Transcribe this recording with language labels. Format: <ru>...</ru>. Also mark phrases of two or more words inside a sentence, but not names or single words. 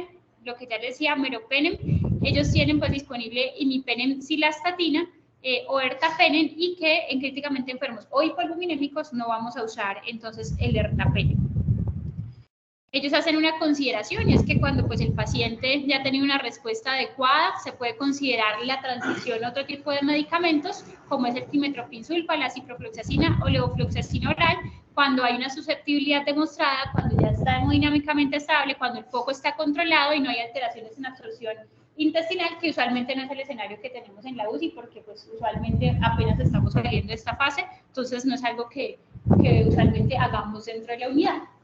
<es>Lo que ya les decía, meropenem. Ellos tienen pues disponible imipenem cilastatina o ertapenem, y que en críticamente enfermos o hipoalbuminémicos no vamos a usar entonces el ertapenem. Ellos hacen una consideración, y es que cuando pues, el paciente ya ha tenido una respuesta adecuada, se puede considerar la transición a otro tipo de medicamentos, como es el trimetoprim-sulfa, la ciprofloxacina o levofloxacina oral, cuando hay una susceptibilidad demostrada, cuando ya está hemodinámicamente estable, cuando el foco está controlado y no hay alteraciones en absorción intestinal, que usualmente no es el escenario que tenemos en la UCI, porque pues, usualmente apenas estamos saliendo de esta fase, entonces no es algo que usualmente hagamos dentro de la unidad.</es>